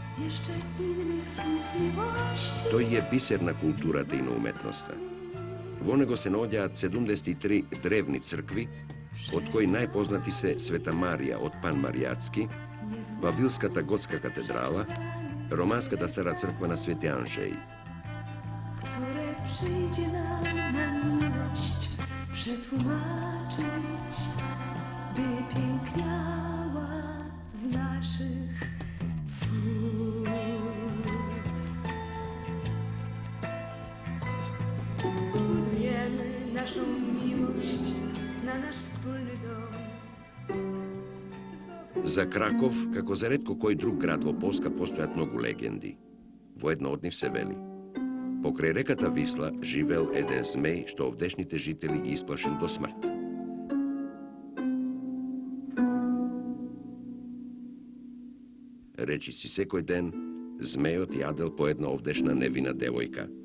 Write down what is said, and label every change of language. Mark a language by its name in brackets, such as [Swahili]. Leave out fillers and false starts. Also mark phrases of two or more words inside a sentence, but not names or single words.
[Polish] jeszcze innych słów miłości. [Macedonian] Тој е бисер на културата и на уметноста. Во него се наоѓаат 73 древни цркви, од кои најпознати се Света Марија од Панмаријатски, Вавилската готска катедрала, Романската стара црква на Свети Анжеј. [Polish] Które przyjdzie nam na miłość przetłumaczyć, by piękniała z naszych słów. Budujemy naszą miłość na nasz wspólny dom. [Macedonian] За Краков, како за ретко кој друг град во Полска, постојат многу легенди. Во една од нив се вели: покрај реката Висла живеел еден змеј што овдешните жители ги исплашил до смрт. Речи си секој ден, змејот јадел по една овдешна невина девојка.